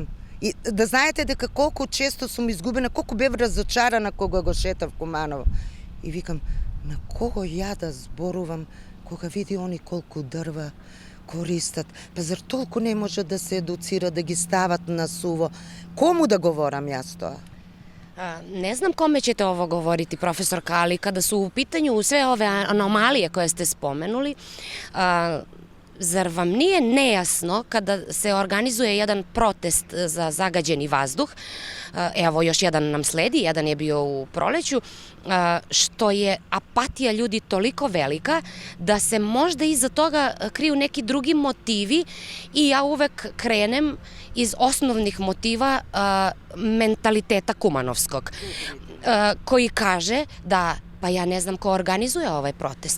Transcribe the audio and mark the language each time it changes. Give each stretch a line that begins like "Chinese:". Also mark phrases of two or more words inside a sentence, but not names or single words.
Macedonian: И да знаете дека колку често сум изгубена, колку бев разочарана кога го шетав Куманово. И викам, на кого ја да зборувам кога види они колку дрва користат? Па зар толку не може да се едуцира, да ги стават на суво? Кому да говорам јас тоа?
Serbian: Ne znam kome ćete ovo govoriti, profesorka, ali kada su u pitanju sve ove anomalije koje ste spomenuli, zar vam nije nejasno kada se organizuje jedan protest za zagađeni vazduh, evo još jedan nam sledi, jedan je bio u proleću, što je apatija ljudi toliko velika da se možda iza toga kriju neki drugi motivi i ja uvek krenem iz osnovnih motiva mentaliteta kumanovskog, koji kaže da pa ja ne znam ko organizuje ovaj protest.